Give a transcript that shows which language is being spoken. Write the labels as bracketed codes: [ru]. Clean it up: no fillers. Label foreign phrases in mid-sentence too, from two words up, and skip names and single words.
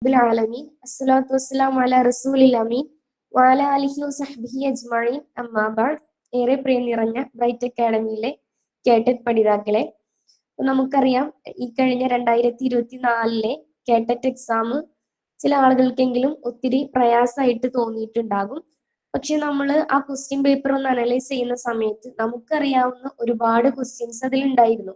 [ar] العالمين الصلاة والسلام على رسول الأمين وعلى آله وصحبه أجمعين أما بعد. [ml] ഏറെ പ്രിയം നിറഞ്ഞ ബ്രൈറ്റ് അക്കാഡമിയിലെ കേട്ടറ്റ് പഠിതാക്കളെ, നമുക്കറിയാം ഈ കഴിഞ്ഞ 2024 കേട്ടറ്റ് എക്സാം ചില ആളുകൾക്കെങ്കിലും ഒത്തിരി പ്രയാസമായിട്ട് തോന്നിയിട്ടുണ്ടാകും. പക്ഷെ നമ്മൾ ആ [en] question paper [ml] ഒന്ന് അനലൈസ് ചെയ്യുന്ന സമയത്ത് നമുക്കറിയാവുന്ന ഒരുപാട് ക്വസ്റ്റ്യൻസ് അതിലുണ്ടായിരുന്നു.